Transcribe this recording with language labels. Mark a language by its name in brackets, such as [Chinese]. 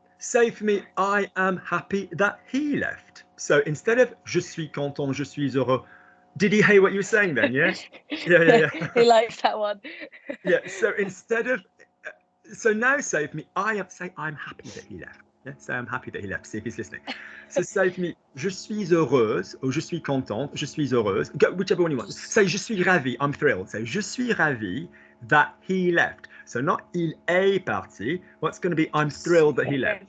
[English] Say for me, I am happy that he left. So instead of [French] je suis content, je suis heureux. [English] Did he hear what you were saying then? Yeah. Yeah. He likes that one. Yeah. So instead of, so now say for me, I'm happy that he left. Yeah. Say I'm happy that he left. See if he's listening. So say for me, [French] je suis heureuse or je suis contente, je suis heureuse. [English] Go, whichever one you want. Say [French] je suis ravie. [English] I'm thrilled. Say je suis ravie that he left. So not [French] il est parti. [English] What's going to be I'm thrilled that he left.